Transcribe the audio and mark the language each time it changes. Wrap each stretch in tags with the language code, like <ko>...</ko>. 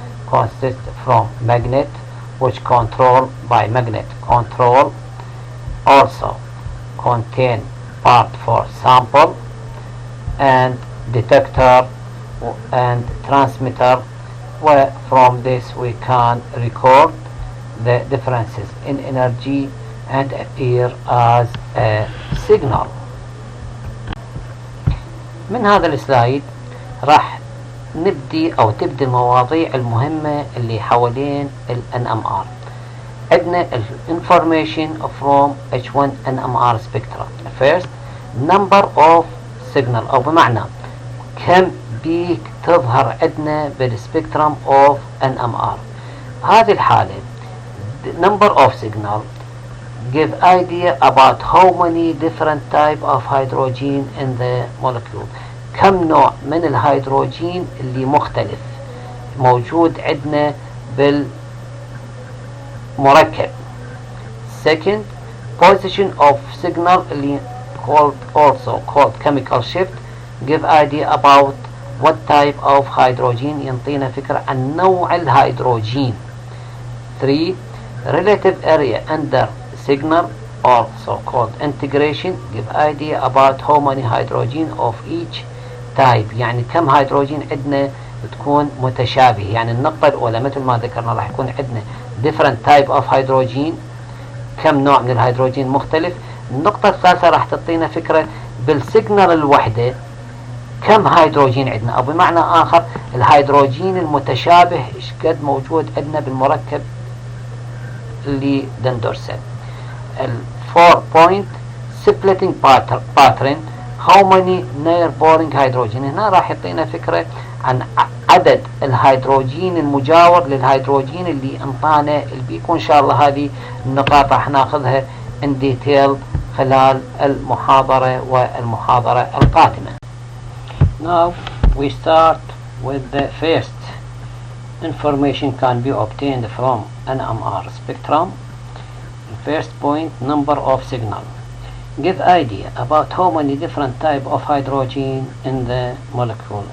<en>Consists from magnet, which control by magnet control, also contain part for sample, and detector and transmitter, where from this we can record the differences in energy and appear as a signal.</en> <ar>من هذا السلايد راح نبدي او تبدي المواضيع المهمة اللي حوالين ال NMR. عندنا</ar> <en>information from H1 NMR spectra. First, number of signal,</en> <ar>او بمعنى كم بيك تظهر عندنا بالسبكترم</ar> <en>of NMR.</en> <ar>هذه الحالة</ar> <en>number of signal give idea about how many different type of hydrogen in the molecule.</en> <ar>كم نوع من الهيدروجين اللي مختلف موجود عندنا مركب.</ar> <en>Second, position of signal</en> <ar>اللي</ar> <en>also called chemical shift give idea about what type of hydrogen</en> <ar>ينطينا فكرة عن نوع الهيدروجين.</ar> <en>3. Relative area under signal also called integration give idea about how many hydrogen of each type</en> <ar>يعني كم هيدروجين عندنا بتكون متشابه. يعني النقطة الأولى مثل ما ذكرنا راح يكون عندنا</ar> <en>different type of hydrogen</en> <ar>كم نوع من الهيدروجين مختلف. النقطة الثالثة راح تعطينا فكرة بالسيجنال الوحدة كم هيدروجين عندنا، أو بمعنى آخر الهيدروجين المتشابه إيش قد موجود عندنا بالمركب اللي دندرسه.</ar> <en>4 point splitting pattern how many near boring hydrogen.</en> <ar>هنا راح يعطينا فكرة عن عدد الهيدروجين المجاور للهيدروجين اللي انطانا البيكو. ان شاء الله هذه النقاط راح ناخذها</ar> <en>in detail</en> <ar>خلال المحاضرة والمحاضرة القادمة.</ar> <en>Now we start with the first information can be obtained from Nmr spectrum. First point, number of signal. Give idea about how many different type of hydrogen in the molecule.</en>